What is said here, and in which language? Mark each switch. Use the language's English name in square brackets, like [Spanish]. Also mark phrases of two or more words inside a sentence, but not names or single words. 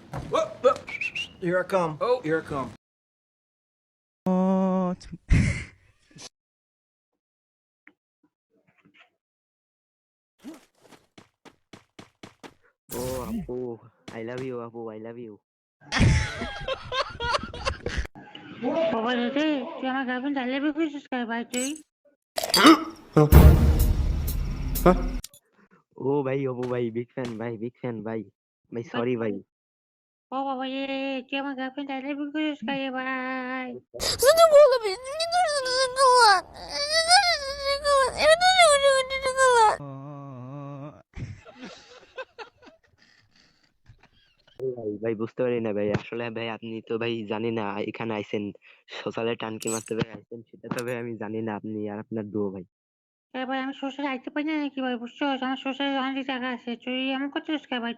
[English] Whoop, whoop. Here I come. Oh, here I come. [Bangla] ও আপু, [English] I love you আপু, I love you. [Bangla] বাবা রে, তুই আমার গার্লফ্রেন্ড [English] I love you [Bangla] কইছিস কার ভাই তুই? ও ভাই, অপু ভাই, [English] big fan [Bangla] ভাই, [English] big fan [Bangla] ভাই। ভাই সরি ভাই। ও বাবা রে, তুই আমার গার্লফ্রেন্ড [English] I love you [Bangla] কইছিস কার ভাই? [Russian] Что голуби? Мне нужен шоколад. Мне нужен шоколад. Я тоже хочу шоколад. [Bangla] ভাই ভাই বুঝতে পারি না ভাই, আসলে ভাই আপনি তো ভাই জানি না এখানে আইছেন, সকালে টানকি মারতে ভাই আইছেন, সেটা তো ভাই আমি জানি না, আপনি আর আপনার ডুও ভাই। ভাই আমি শ্বশুরে আইতে পারি না নাকি ভাই, বুঝছস? আমার শ্বশুরের অনেক টাকা আছে, তুই এমন করছিস কে ভাই?